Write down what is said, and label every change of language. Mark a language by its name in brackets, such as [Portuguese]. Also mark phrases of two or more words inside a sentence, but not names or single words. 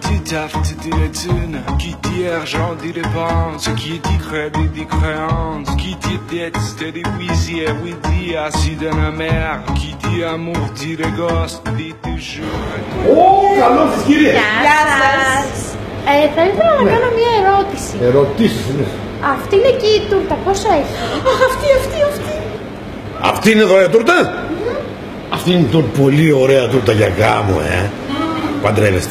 [French] taffe dit les thunes. Qui dit argent dit dépense. Qui dit crédit dit créance. Qui dit dette dit huissier. Oui dit assis dans la mer. Qui dit amour dit les gosses. Dit toujours. [Greek] Ω, καλώς τις κυρίες. Γεια σας. Θα ήθελα να κάνω μια ερώτηση. Ερωτήσεις είναι. Αυτή είναι εκεί η τούρτα, πόσο έχει? Αχ, αυτή. Αυτή είναι δωρεά τούρτα? Αυτή είναι πολύ ωραία τούρτα για γάμο, Παντρεύεστε?